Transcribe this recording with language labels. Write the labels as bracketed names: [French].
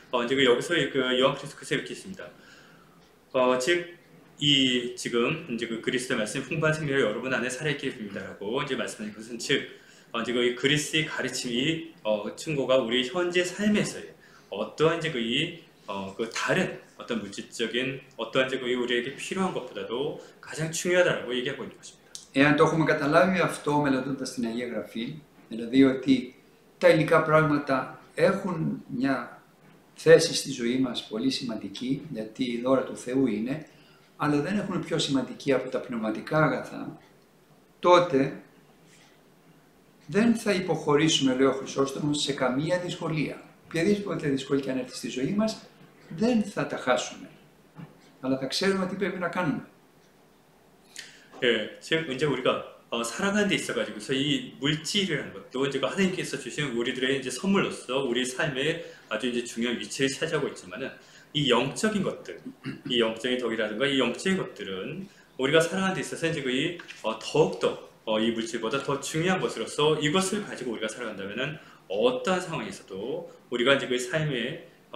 [Korean] 이제 여기서 그 요한 그리스도께서 이렇게 있습니다. 즉 이 지금 이제 그 그리스도의 말씀 풍부한 생명을 여러분 안에 살아있기를 빕니다라고 이제 말씀하는 것은 즉 이제 그 그리스도의 가르침이 충고가 우리 현재 삶에서의 어떠한 이제 그 다른 어떤 물질적인 어떠한 이제 우리에게 필요한 것보다도 가장 중요하다라고 얘기하고 있는 것입니다. [Greek] Εάν το έχουμε καταλάβει αυτό μελετώντας την Αγία Γραφή, δηλαδή ότι τα υλικά πράγματα έχουν μια θέση στη ζωή μας πολύ σημαντική, γιατί η δώρα του Θεού είναι, αλλά δεν έχουν πιο σημαντική από τα πνευματικά αγαθά, τότε δεν θα υποχωρήσουμε, λέει ο Χρυσόστομος, σε καμία δυσκολία. Οποιαδήποτε δυσκολία και αν έρθει στη ζωή μας, δεν θα τα χάσουμε, αλλά θα ξέρουμε τι πρέπει να κάνουμε. [Korean] 예, 즉 이제 우리가 살아가는 데 있어가지고서 이 물질이라는 것도 이제 하나님께서 주신 우리들의 이제 선물로서 우리 삶에 아주 이제 중요한 위치를 차지하고 있지만은 이 영적인 것들, 이 영적인 덕이라든가 이 영적인 것들은 우리가 살아가는 데 있어서 이제 더욱더 이 물질보다 더 중요한 것으로서 이것을 가지고 우리가 살아간다면은 어떠한 상황에서도 우리가 이제 그 삶의